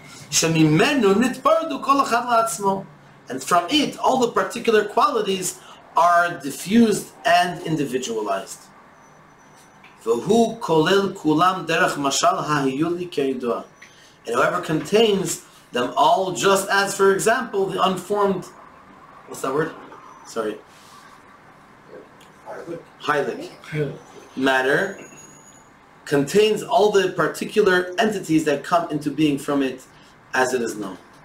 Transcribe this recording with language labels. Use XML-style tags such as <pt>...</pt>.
<he>שממנו נתפרדו כל אחד לעצמו.</he> <en>And from it, all the particular qualities are diffused and individualized.</en> <he>והוא כולל כולם דרך משל היו לי כידוע.</he> <en>And whoever contains them all, just as, for example, the unformed, what's that word? Sorry. Heilig. Matter contains all the particular entities that come into being from it as it is known.</en>